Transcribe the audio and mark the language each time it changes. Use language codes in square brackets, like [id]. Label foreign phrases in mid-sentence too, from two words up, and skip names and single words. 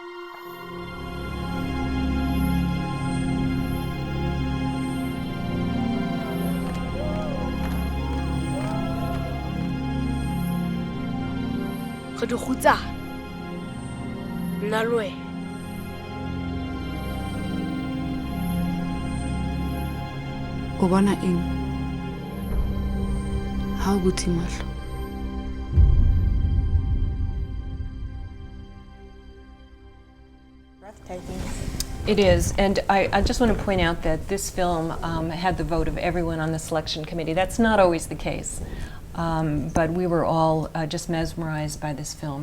[st] Re di khutsa. Nna le wena. O bona eng? Ha o butse mahlo. [en] It is, and I just want to point out that this film had the vote of everyone on the selection committee. That's not always the case, but we were all just mesmerized by this film.